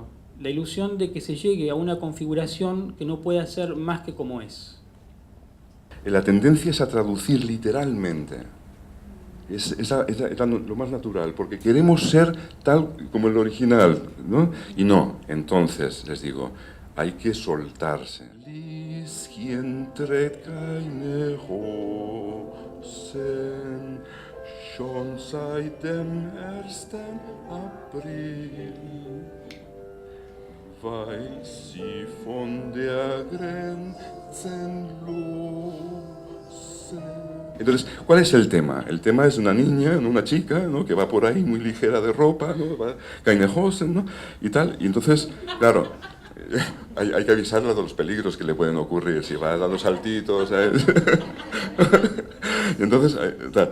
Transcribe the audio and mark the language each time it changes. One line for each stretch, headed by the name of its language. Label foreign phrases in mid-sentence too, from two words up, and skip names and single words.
Spanish: La ilusión de que se llegue a una configuración que no pueda ser más que como es. La tendencia es a traducir literalmente. Es lo más natural, porque queremos ser tal como el original, ¿no? Y no, entonces, les digo, hay que soltarse.
German: Lieschen trägt keine Rosen, schon seit dem 1. April weiß sie von der Grenzenlosen.
Spanish: Entonces, ¿cuál es el tema? El tema es una niña, ¿no? Una chica, ¿no? Que va por ahí muy ligera de ropa, ¿no?
German: Va keine Hosen,
Spanish: ¿no? Y tal. Y entonces, claro, hay que avisarla de los peligros que le pueden ocurrir si va dando saltitos, ¿sabes? Y entonces, tal.